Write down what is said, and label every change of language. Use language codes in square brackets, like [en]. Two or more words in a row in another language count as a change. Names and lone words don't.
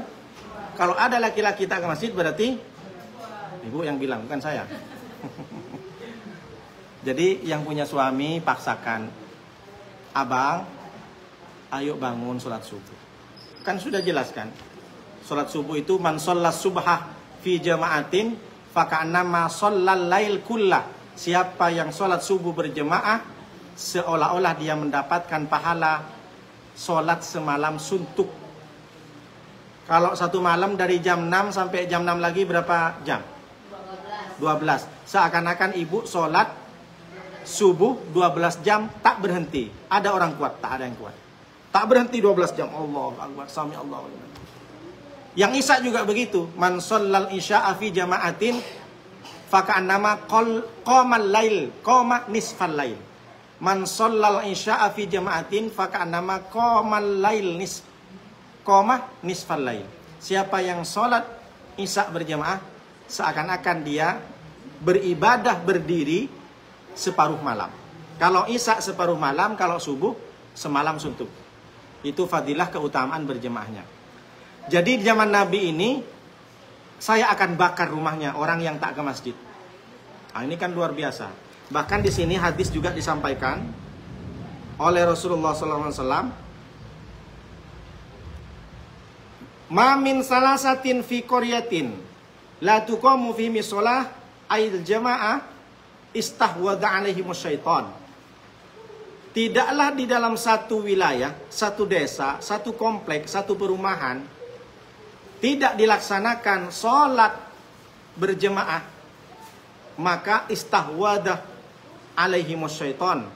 [id] Kalau ada laki-laki tak ke masjid berarti ibu yang bilang, bukan saya. Jadi yang punya suami paksakan, abang, ayo bangun sholat subuh. Kan sudah jelaskan, sholat subuh itu [ar] من صلى الصبح في جماعة فكأنما صلى الليل كله. [id] Siapa yang sholat subuh berjemaah, seolah-olah dia mendapatkan pahala sholat semalam suntuk. Kalau satu malam dari jam 6 sampai jam 6 lagi berapa jam? 12. Seakan-akan ibu sholat subuh 12 jam tak berhenti. Ada orang kuat? Tak ada yang kuat. Tak berhenti 12 jam. [ar] الله أكبر، سمع الله. [id] Yang isya juga begitu. [ar] من صلى العشاء في جماعة فكأنما قام الليل، قام نصف الليل. من صلى العشاء في جماعة فكأنما قام الليل قام نصف الليل. [id] Siapa yang sholat isya berjamaah, seakan-akan dia beribadah berdiri separuh malam. Kalau isya separuh malam, kalau subuh semalam suntuk. Itu fadilah keutamaan berjemaahnya. Jadi di zaman Nabi ini, saya akan bakar rumahnya orang yang tak ke masjid. Nah, ini kan luar biasa. Bahkan di sini hadis juga disampaikan oleh Rasulullah SAW. [ar] ما من ثلاثة في قرية لا تقام في مصلاة الجماعة استحوذ عليهم الشيطان. [id] Tidaklah di dalam satu wilayah, satu desa, satu kompleks, satu perumahan tidak dilaksanakan sholat berjemaah, maka [ar] استحوذ عليهم الشيطان.